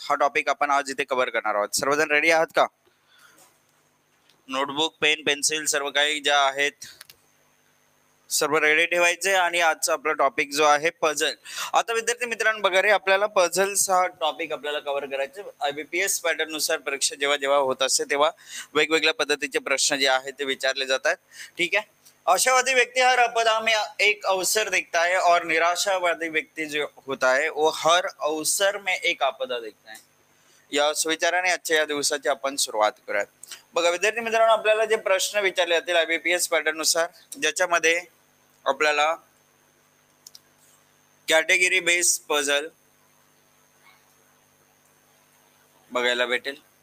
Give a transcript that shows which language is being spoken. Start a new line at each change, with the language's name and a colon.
Marathi: हा टॉपिक आपण आज इथे कव्हर करणार आहोत. सर्वजण रेडी आहात का? नोटबुक, पेन, पेन्सिल सर्व काही ज्या आहेत सर्व रेडी ठेवायचे. आणि आजचा आपला टॉपिक जो आहे पझल. आता विद्यार्थी मित्रांनो बघा रे, आपल्याला पझल्स हा टॉपिक आपल्याला कव्हर करायचे. IBPS पॅटर्न नुसार परीक्षा जेव्हा जेव्हा होत असते तेव्हा वेगवेगळ्या पद्धतीचे प्रश्न जे आहेत ते विचारले जातात.
Hindi: ठीक है. आशावादी व्यक्ति हर आपदा में एक अवसर देखता है और निराशावादी व्यक्ति जो होता है वो हर अवसर में एक आपदा देखता है.
Marathi: या सुविचाराने आजच्या या दिवसाची आपण सुरुवात करूयात. बघा विद्यार्थी मित्रांनो, आपल्याला जे प्रश्न विचारले जातील IBPS पॅटर्न नुसार, ज्याच्यामध्ये आपल्याला कॅटेगरी बेस पझल बघायला भेटेल.